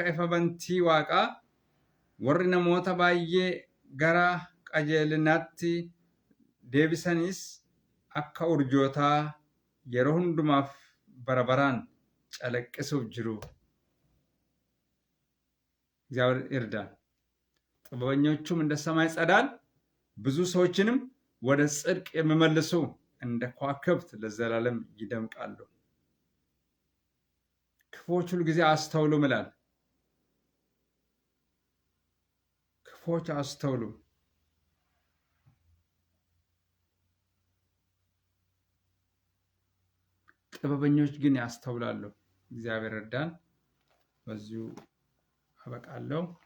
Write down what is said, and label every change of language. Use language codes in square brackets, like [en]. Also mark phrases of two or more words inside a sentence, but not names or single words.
[om] ifa bantii waaqaa, warri namoota baay'ee gara qajeelinaatti deebisanis akka urjootaa yeroo hundumaaf bara baraan calaqqisuuf jiru. [am] እግዚአብሔር ይርዳን። ጥበበኞቹም እንደ ሰማይ ጸዳል ብዙ ሰዎችንም ወደ ጽድቅ የሚመልሱ እንደ ከዋክብት ለዘላለም ይደምቃሉ። ክፉዎች ሁሉ ጊዜ አስተውሉ ይላል። ክፉዎች አስተውሉ። ጥበበኞች ግን ያስተውላሉ። እግዚአብሔር ይርዳን። በዚሁ አበቃለሁ።